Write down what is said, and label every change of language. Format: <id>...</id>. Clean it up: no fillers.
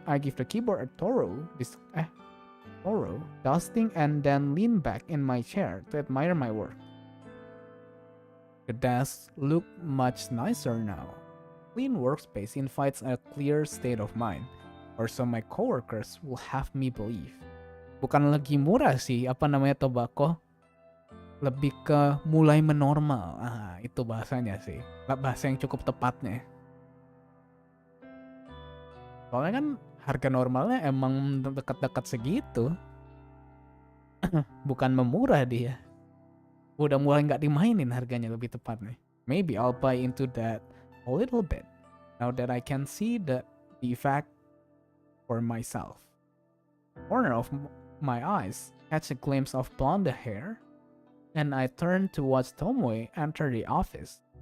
<en>I give the keyboard a thorough dusting and then lean back in my chair to admire my work. The desk look much nicer now. Clean workspace invites a clear state of mind, or so my coworkers will have me believe.</en> <id>Bukan lagi murah sih, apa namanya tobacco? Lebih ke mulai menormal. Itu bahasanya sih. Bahasa yang cukup tepatnya. Soalnya kan harga normalnya emang dekat-dekat segitu. Bukan memurah dia. Udah mulai nggak dimainin harganya lebih tepatnya.</id> <en>Maybe I'll buy into that a little bit. Now that I can see the effect for myself. Corner of my eyes catch a glimpse of blonde hair, and I turn to watch Tomoe enter the office.</en>